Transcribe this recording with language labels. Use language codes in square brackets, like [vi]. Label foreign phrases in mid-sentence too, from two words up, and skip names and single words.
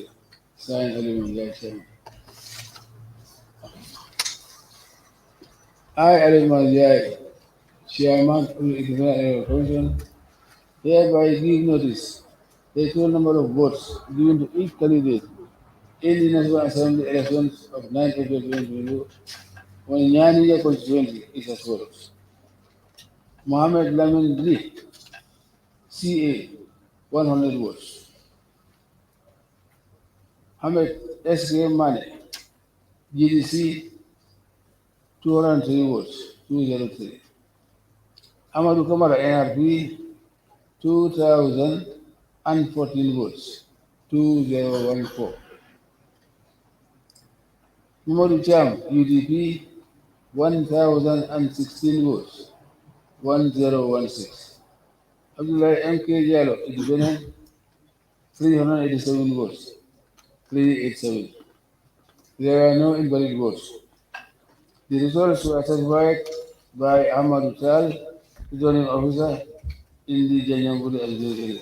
[en] Signed, Aliman Chairman. I, Aliman Chairman of the Independent Electoral Commission, hereby give notice the total number of votes given to each candidate in the National Assembly elections of 9 April 2022 on Nyaniya constituency is as follows. Mohammed Lamin Lee, CA, 100 votes. Ahmed S.K. Mane, GDC, 203 votes, 203. Amadou Kamara, NRP, 2,014 votes, 2014. Mamadou Cham, UDP, 1,016 votes, 1016. Abdullah M.K. Diallo, Independent, 387 votes, 387. There are no invalid votes. The results were certified by Ahmad Tal, returning officer in the Janyamburi area.